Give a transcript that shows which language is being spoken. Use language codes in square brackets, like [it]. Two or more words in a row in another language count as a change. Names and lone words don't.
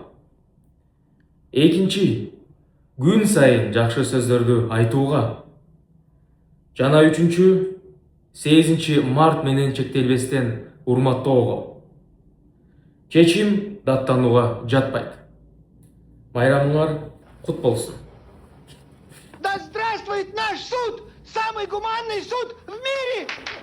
[ky] Экинчи, күн сайын жакшы сөздөрдү айтууга. Жана үчүнчү, 8 март менен чектелбестен урматтоого. Чечим даттанууга жатпайт. Байрамыңар кут болсун. [ru] Да здравствует наш суд! Самый гуманный суд в мире!